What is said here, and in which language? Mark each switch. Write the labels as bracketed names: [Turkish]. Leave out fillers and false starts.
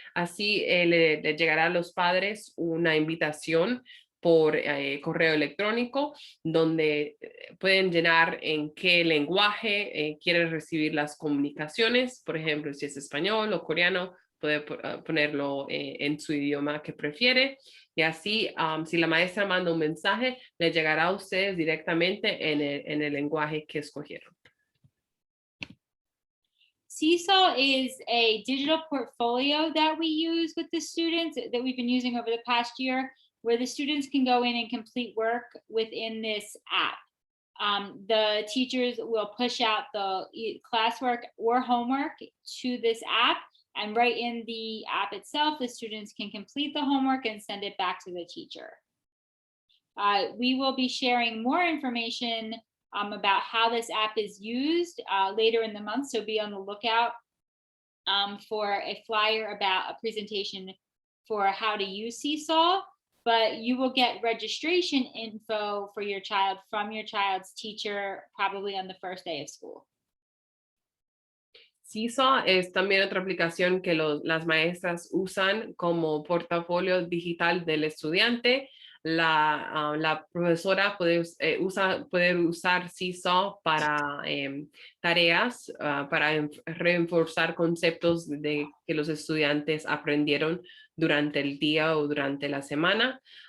[Spanish] Así le llegará a los padres una invitación por correo electrónico, donde pueden llenar en qué lenguaje quieren recibir las comunicaciones. Por ejemplo, si es español o coreano, puede ponerlo en su idioma que prefiere. Y así, si la maestra manda un mensaje, le llegará a ustedes directamente en el lenguaje que escogieron. [English] Seesaw is a digital portfolio that we use with the students that we've been using over the past year, where the students can go in and complete work within this app. The teachers will push out the classwork or homework to this app, and right in the app itself, the students can complete the homework and send it back to the teacher. We will be sharing more information about how this app is used later in the month, so be on the lookout for a flyer about a presentation for how to use Seesaw. But you will get registration info for your child from your child's teacher probably on the first day of school. [Spanish] Seesaw es también otra aplicación que las maestras usan como portafolio digital del estudiante. La profesora puede usar Seesaw para tareas, para reforzar conceptos que los estudiantes aprendieron durante el día o durante la semana.